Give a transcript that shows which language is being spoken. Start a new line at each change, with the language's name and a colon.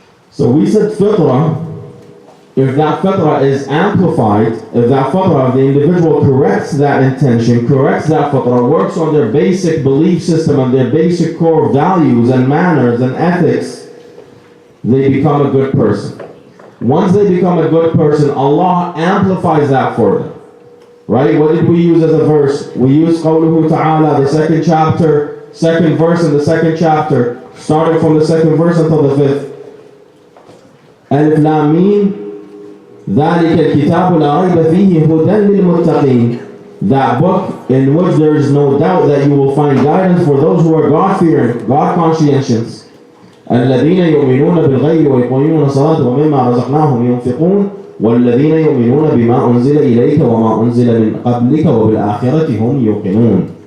English: So we said fitrah. If that fitrah is amplified, if that fitrah of the individual corrects that intention, corrects that fitrah, works on their basic belief system and their basic core values and manners and ethics, they become a good person. Once they become a good person, Allah amplifies that for them. Right? What did we use as a verse? We used qawluhu ta'ala, the second verse in the second chapter. starting from the second verse until the fifth.
Arabic: Alif Lam Mim, ذَلِكَ الْكِتَابُ لَا رَيْبَ فِيهِ هُدًى لِلْمُتَّقِينَ.
English: That book in which there is no doubt that you will find guidance for those who are God-fearing, God-conscientious.
Arabic: الَّذِينَ يُؤْمِنُونَ بِالْغَيْبِ وَيُقِيمُونَ الصَّلَاةَ وَمِمَّا رَزَقْنَاهُمْ يُنْفِقُونَ وَالَّذِينَ يُؤْمِنُونَ بِمَا أُنْزِلَ إِلَيْكَ وَمَا أُنْزِلَ مِنْ قَبْلِكَ وَبِالْآخِرَةِ هُمْ يُوقِنُونَ.